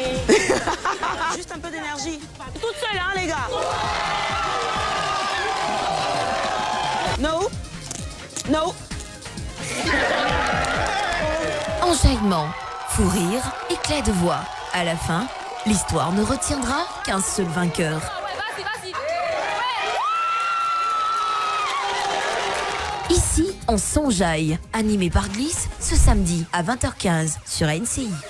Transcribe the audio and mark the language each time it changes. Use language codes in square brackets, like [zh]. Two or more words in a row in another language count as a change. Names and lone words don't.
[fr] Juste un peu d'énergie. Toute seule, hein, les gars. No. No. Enjaillement, fou rire, éclat de voix. À la fin, l'histoire ne retiendra qu'un seul vainqueur. Ici, on s'enjaille, animé par Gliss, ce samedi à 20h15 sur NCI.